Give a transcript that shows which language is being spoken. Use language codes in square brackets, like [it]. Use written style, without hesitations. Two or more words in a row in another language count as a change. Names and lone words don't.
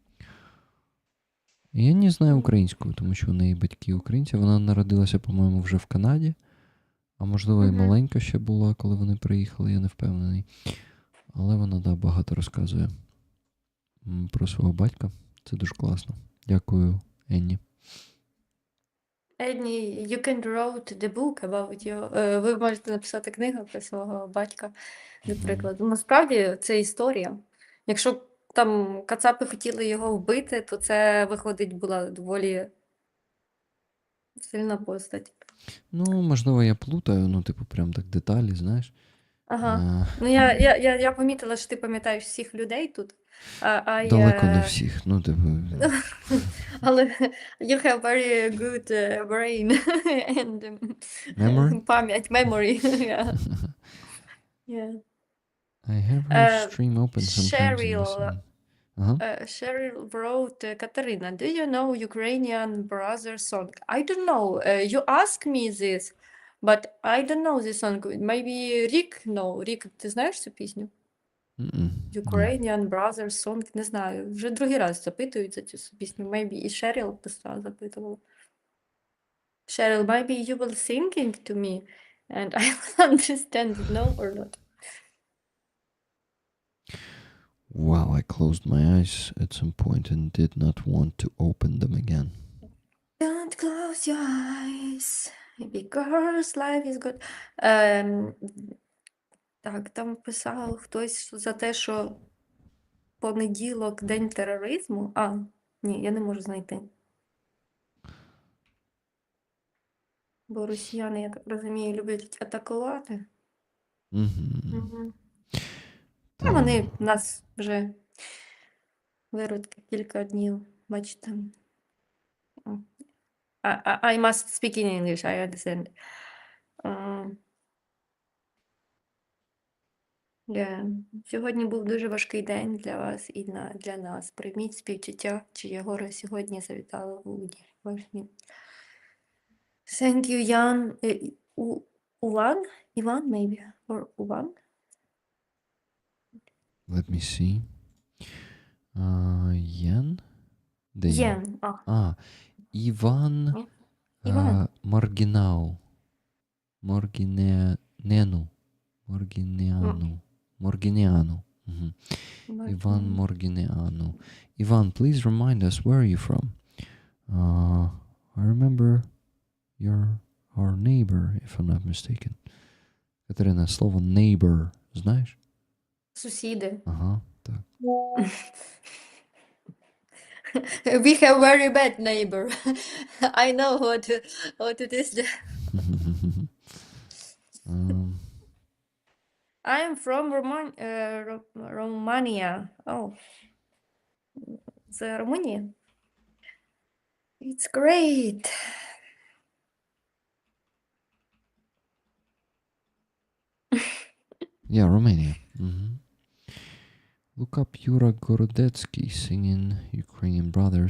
[uk] І Енні знає українську, тому що у неї батьки українці. Вона народилася, по-моєму, вже в Канаді. А можливо, і Мгм. маленька ще була, коли вони приїхали, я не впевнений. Але вона, багато розказує про свого батька. Це дуже класно. Дякую, Енні. [en] Any, you can write the book about your... [uk] Ви можете написати книгу про свого батька, до прикладу. Насправді, це історія. Якщо там кацапи хотіли його вбити, то це, виходить, була доволі сильна постать. Ну, можливо, я плутаю, ну, типу, прям так деталі, знаєш. Ага. Ну, я помітила, що ти пам'ятаєш всіх людей тут. Далеко не всіх, ну, типу. [en] Але you have very good brain and Memory? [uk] пам'ять, [en] memory. Yeah. Yeah. I have her stream open sometimes. Cheryl, [uk] Ага. [en] Cheryl wrote, Katarina, do you know Ukrainian brother song? I don't know. You asked me this, but I don't know this song. Maybe Rick know. Rick, [uk] ти знаєш цю пісню? Ні. [en] Ukrainian brother song, [uk] не знаю. Вже другий раз запитують за цю пісню. Maybe і Cheryl писала, запитувала. [en] Cheryl, maybe you will singing to me and I will understand it, no or not. Wow, I closed my eyes at some point and did not want to open them again. Don't close your eyes, because life is good. [uk] Так, там писав хтось за те, що понеділок день тероризму. Ні, я не можу знайти. Бо росіяни, я так розумію, люблять атакувати. Мгм. А вони нас вже виродки кілька днів, бачите. [en] I must speak in English, I understand. [uk] Сьогодні був дуже важкий день для вас і для нас. Прийміть співчуття, чиє горе сьогодні завітало у ваші. [en] Thank you, Jan. Uvan? Ivan, maybe? Or Uvan? Let me see. Yen? Yen. Iván [uk] Іван. Маргинау. [en] Morgineanu. Mhm. Ivan Morgineanu. Ivan, please remind us, where are you from? I remember you're our neighbor, if I'm not mistaken. [uk] Катерина, слово neighbor, знаєш? Сусіди. Ага, так. [en] We have very bad neighbor. I know what it is. I am from Romania. [uk] Oh, це Румунія? [en] It's great. Yeah, Romania. Look up Yura Gorodetsky singing Ukrainian Brothers.